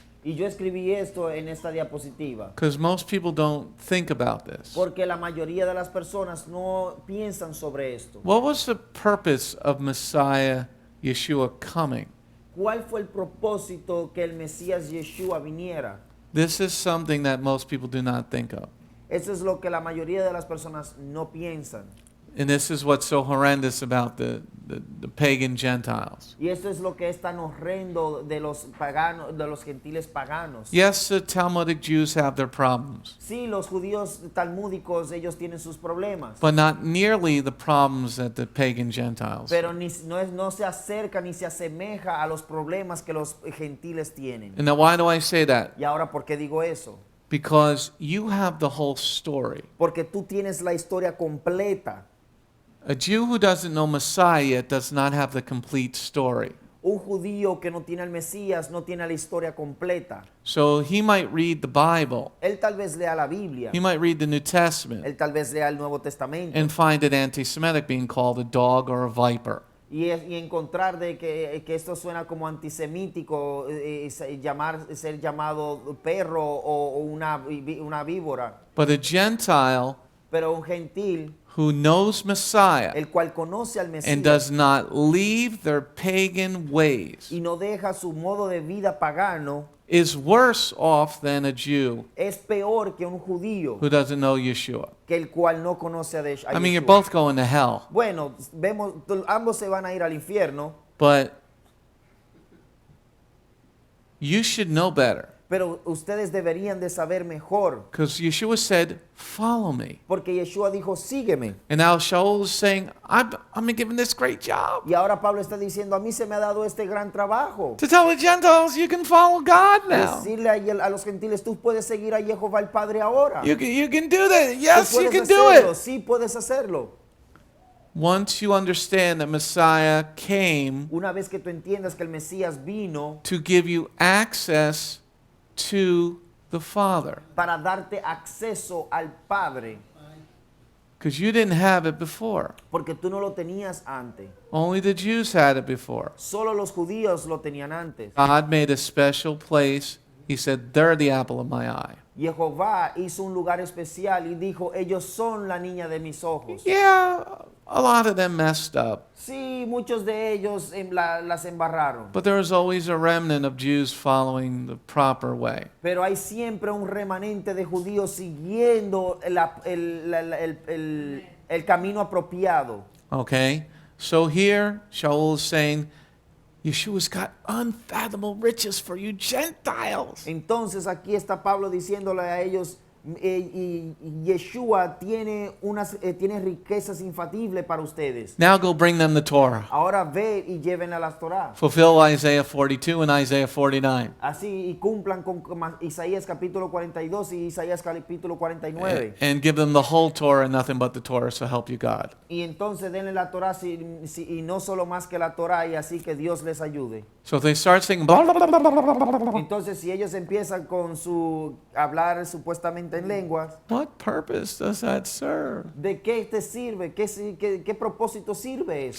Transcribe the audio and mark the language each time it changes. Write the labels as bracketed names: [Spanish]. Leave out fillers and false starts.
[Spanish] Y yo escribí esto en esta diapositiva. [English] because most people don't think about this. [Spanish] Porque la mayoría de las personas no piensan sobre esto. [English] What was the purpose of Messiah Yeshua coming? [Spanish] ¿Cuál fue el propósito que el Mesías Yeshua viniera? [English] This is something that most people do not think of. [Spanish] Eso es lo que la mayoría de las personas no piensan. [English] And this is what's so horrendous about the pagan Gentiles. [Spanish] Y esto es lo que es tan horrendo de los paganos, de los gentiles paganos. [English] Yes, the Talmudic Jews have their problems, [Spanish] Sí, los judíos talmúdicos, ellos tienen sus problemas. [English] but not nearly the problems that the pagan Gentiles. [Spanish] Pero no se acerca ni se asemeja a los problemas que los gentiles tienen. [English] And now why do I say that? [Spanish] Y ahora, ¿por qué digo eso? [English] Because you have the whole story. [Spanish] Porque tú tienes la historia completa. [English] A Jew who doesn't know Messiah yet does not have the complete story. [Spanish] Un judío que no tiene al Mesías no tiene la historia completa. [English] So he might read the Bible, [Spanish] Él tal vez lea la Biblia. [English] he might read the New Testament, [Spanish] Él tal vez lea el Nuevo Testamento. [English] and find it anti-Semitic, being called a dog or a viper. [Spanish] Y encontrar de que esto suena como antisemítico, ser llamado perro o una víbora. [English] But a Gentile [Spanish] Pero un gentil, [English] who knows Messiah [Spanish] el cual conoce al [English] and does not leave their pagan ways [Spanish] y no deja su modo de vida pagano, [English] is worse off than a Jew [Spanish] es peor que un judío [English] who doesn't know Yeshua. [Spanish] que el cual no conoce a [English] I mean, you're [Spanish] Yeshua. [English] both going to hell, [Spanish] Bueno, ambos se van a ir al infierno, [English] but you should know better. [Spanish] pero ustedes deberían de saber mejor, [English] Because Yeshua said, follow me. [Spanish] porque Yeshua dijo, sígueme. [English] And now Sha'ul is saying, I've been given this great job [Spanish] Y ahora Pablo está diciendo, a mí se me ha dado este gran trabajo. [English] to tell the Gentiles you can follow God now. [Spanish] Decirle a los gentiles, tú puedes seguir a Yehovah el Padre ahora. [English] You can do that. [Spanish] Tú [English] Yes, you [Spanish] puedes [English] can do [Spanish] hacerlo, [English] it. [Spanish] sí puedes hacerlo. [English] Once you understand that Messiah came [Spanish] Una vez que tú entiendas que el Mesías vino [English] to give you access to the Father, [Spanish] para darte acceso al Padre, [English] because you didn't have it before. [Spanish] porque tú no lo tenías antes. [English] Only the Jews had it before. [Spanish] Solo los judíos lo tenían antes. [English] God made a special place. He said, they're the apple of my eye. [Spanish] Yehová hizo un lugar especial y dijo, ellos son la niña de mis ojos. [English] Yeah, a lot of them messed up. [Spanish] Sí, muchos de ellos las embarraron. [English] But there was always a remnant of Jews following the proper way. [Spanish] Pero hay siempre un remanente de judíos siguiendo el camino apropiado. [English] Okay? So here, Sha'ul is saying, Yeshua's got unfathomable riches for you Gentiles. [Spanish] Entonces aquí está Pablo diciéndole a ellos, y Yeshua tiene tiene riquezas infatibles para ustedes. [English] Now go bring them the Torah. [Spanish] Ahora ve y lleven a las Torah. [English] Fulfill Isaiah 42 and Isaiah 49. [Spanish] Así y cumplan con Isaías capítulo 42 y Isaías capítulo 49. [English] And give them the whole Torah and nothing but the Torah, so help you God. [Spanish] Y entonces denle la Torah y no solo más que la Torah y así que Dios les ayude. [English] So if they start saying blah, blah, blah, blah, blah, blah, blah, blah, [Spanish] Entonces si ellos empiezan con su hablar supuestamente en lenguas, [English] what purpose does that serve? [Spanish] ¿de qué te sirve? ¿Qué propósito sirve eso?